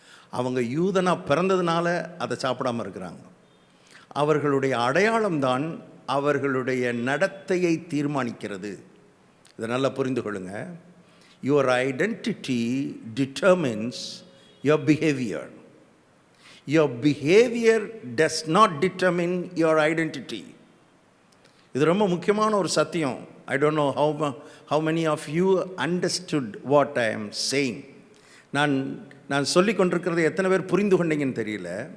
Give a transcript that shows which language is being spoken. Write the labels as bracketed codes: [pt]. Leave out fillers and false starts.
[ta] அவங்க யூதனாக பிறந்ததுனால அதை சாப்பிடாமல் இருக்கிறாங்க. அவர்களுடைய அடையாளம்தான் அவர்களுடைய நடத்தையை தீர்மானிக்கிறது. இதை நல்லா புரிந்து கொள்ளுங்க. [en] Your identity determines your behaviour. Your behaviour does not determine your identity. [ta] இது ரொம்ப முக்கியமான ஒரு சத்தியம். [en] I don't know how many of you understood what I am saying. [ta] நான் சொல்லி கொண்டிருக்கிறதை எத்தனை பேர் புரிந்து கொண்டீங்கன்னு தெரியல.